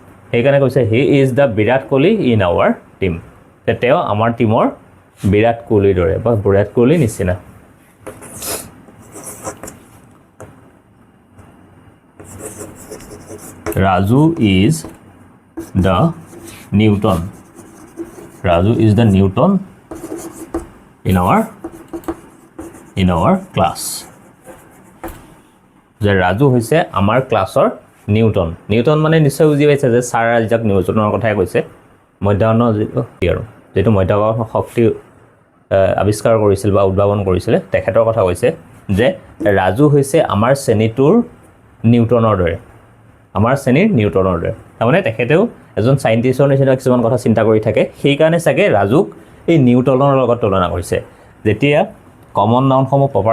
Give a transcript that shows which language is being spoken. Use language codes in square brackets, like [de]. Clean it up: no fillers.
[as] সেইকাৰণে কৈছে [en] he is the Virat Kohli in our team [as] তেওঁ আমাৰ টিমৰ বিৰাট কোহলিৰ দৰে বা বিৰাট কোহলি নিচিনা [en] Raju is the Newton. Raju is the Newton in our class. [as] যে ৰাজু হৈছে আমাৰ ক্লাছৰ নিউটন নিউটন মানে নিশ্চয় বুজি পাইছে যে ছাৰ আইজাক নিউটনৰ কথাই কৈছে মধ্যাহ্ন আৰু যেটো মধ্যাকৰ্ষণ শক্তি আৱিষ্কাৰ কৰিছিল বা উদ্ভাৱন কৰিছিল তেখেতৰ কথা কৈছে যে ৰাজু হৈছে আমাৰ শ্ৰেণীটোৰ নিউটনৰ দৰে আমাৰ শ্ৰেণীৰ নিউটনৰ দৰে তাৰমানে তেখেতেও এজন সাইন্টিষ্টৰ নিচিনা কিছুমান কথা চিন্তা কৰি থাকে সেই কাৰণে চাগে ৰাজুক এই নিউটনৰ লগত তুলনা কৰিছে যেতিয়া কমন নাউনসমূহ